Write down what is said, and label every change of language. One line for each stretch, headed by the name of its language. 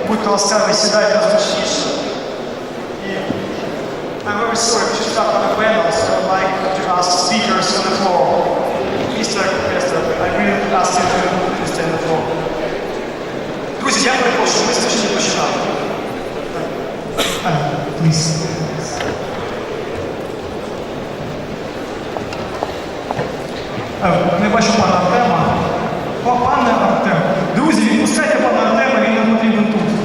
Ukrainian: ласкаві, сідайте зручніше.
English: I'm very sorry to stop on the panel, so I'd like to ask speakers on the floor. Mr. Kester, I really ask you to stay on the floor.
Ukrainian: Друзі, я перепрошую, ми ще не починали.
English: Please.
Ukrainian: Не бачу пана Артема. Пане Артем. Друзі, відпускайте пана Артема, він нам потрібен тут.